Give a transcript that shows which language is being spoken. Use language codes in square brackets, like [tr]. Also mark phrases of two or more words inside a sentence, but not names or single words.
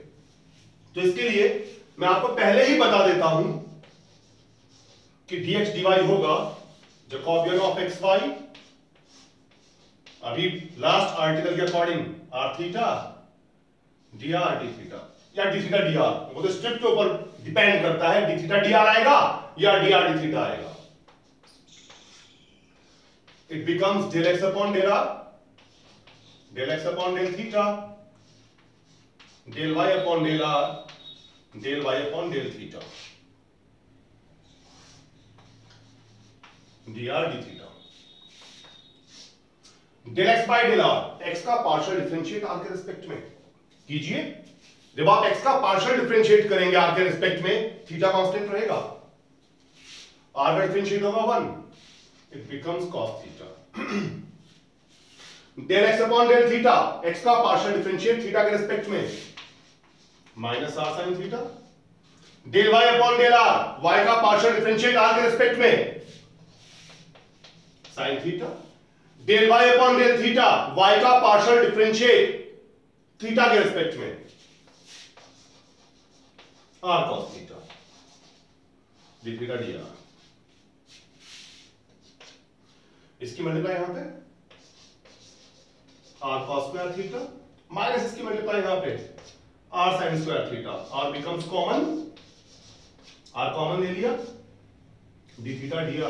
[hi] तो इसके लिए मैं आपको पहले ही बता देता हूं कि dx dy होगा [en] Jacobian of x y, [hi] अभी [en] last article [hi] के अकॉर्डिंग [en] r theta dr d theta [hi] या [en] d theta dr, [hi] वो तो स्ट्रिप के ऊपर डिपेंड करता है, [en] d theta dr [hi] या [en] dr d theta [hi] आएगा। [en] It becomes del x upon del r, del x upon del theta, del y upon del r, del y upon del theta, dr d theta. del x by del r, [hi] x का [en] partial differentiate [hi] r के रिस्पेक्ट में कीजिए। जब आप x का [en] partial differentiate [hi] करेंगे r के रिस्पेक्ट में, थीटा कांस्टेंट रहेगा, r का डिफरेंशिएट होगा 1, [en] it becomes cos theta. del x upon del theta, [hi] x का [en] partial differentiate [hi] थीटा के रिस्पेक्ट में [en] minus r sin theta, del y upon del r, [hi] y का [en] partial differentiate [hi] r के रिस्पेक्ट में [en] sin theta, del y upon del theta, [hi] y का [en] partial differentiate [hi] थीटा के रिस्पेक्ट में [en] r cos theta, d theta dr. [hi] इसकी मल्टीप्लाई यहां पे [en] r cos square theta minus [hi] इसकी मल्टीप्लाई यहां पे [en] r sin square theta, r becomes common, r common [hi] ले लिया, [en] d theta dr.